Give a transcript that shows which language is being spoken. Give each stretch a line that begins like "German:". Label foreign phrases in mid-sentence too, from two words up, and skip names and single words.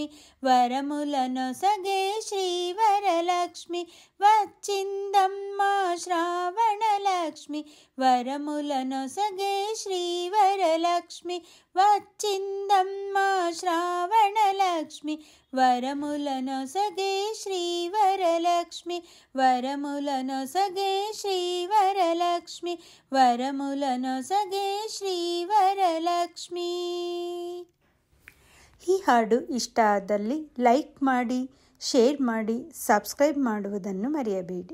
Telugu: వరములనొసగే శ్రీవరలక్ష్మి, వచ్చిందమ్మ శ్రావణలక్ష్మి, వరములనొసగే శ్రీవరలక్ష్మి, వచ్చిందమ్మ శ్రావణలక్ష్మి, వరములనొసగే శ్రీవరలక్ష్మి, వరములనొసగే శ్రీవరలక్ష్మి, వరములనొసగే ಶ್ರೀವರಲಕ್ಷ್ಮೀ.
Kannada: ಈ ಹಾಡು ಇಷ್ಟ ಆದಲ್ಲಿ ಲೈಕ್ ಮಾಡಿ, ಶೇರ್ ಮಾಡಿ, ಸಬ್ಸ್ಕ್ರೈಬ್ ಮಾಡುವುದನ್ನು ಮರೆಯಬೇಡಿ.